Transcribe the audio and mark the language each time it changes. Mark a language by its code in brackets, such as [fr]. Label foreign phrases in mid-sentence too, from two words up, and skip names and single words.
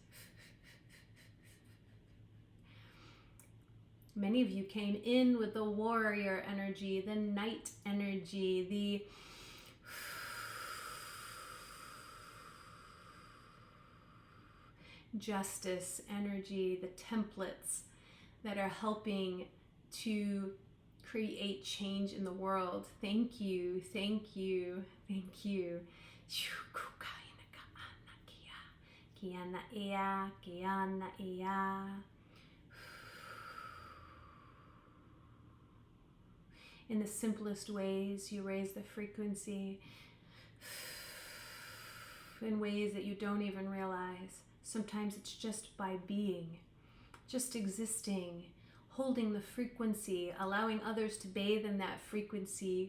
[en] Many of you came in with the warrior energy, the knight energy, the justice energy, the templates that are helping to create change in the world. Thank you. Kia na ea, kia na ea. In the simplest ways, you raise the frequency in ways that you don't even realize. Sometimes it's just by being, just existing, holding the frequency, allowing others to bathe in that frequency.